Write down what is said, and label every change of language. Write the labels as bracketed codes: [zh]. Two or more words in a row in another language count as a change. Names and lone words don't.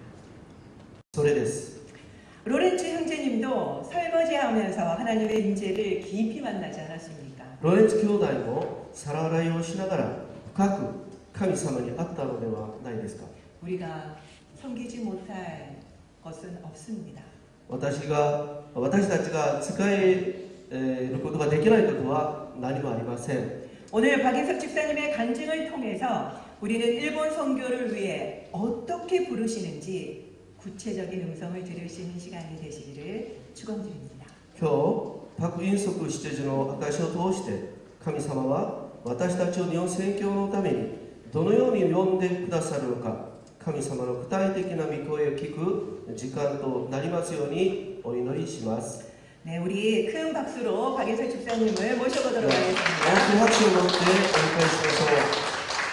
[ja] それです。 [ko] 로렌츠 형제님도 설거지하면서 하나님의 임재를 깊이 만나지 않았습니까? [ja] ロレンツ兄弟も皿洗いをしながら深く神様に会ったのではないですか。 [ko] 우리가 섬기지 못할 것은 없습니다. [ja] 私たちが使えることができないことは何もありません。 [ko] 오늘 박인석 집사님의 간증을 통해서 우리는 일본 선교를 위해 어떻게 부르시는지 구체적인 음성을 들을 수 있는 시간이 되시기를 축원드립니다. [ja] 今日パク・インソク執事の証を通して神様は私たちを日本宣教のためにどのように呼んでくださるのか、神様の具体的な御声を聞く時間となりますようにお祈りします。 [ko] 네, 우리 큰 박수로 박인석 집사님을 모셔보도록 하겠습니다. [ja] 大きな拍手を持ってお迎えしましょう。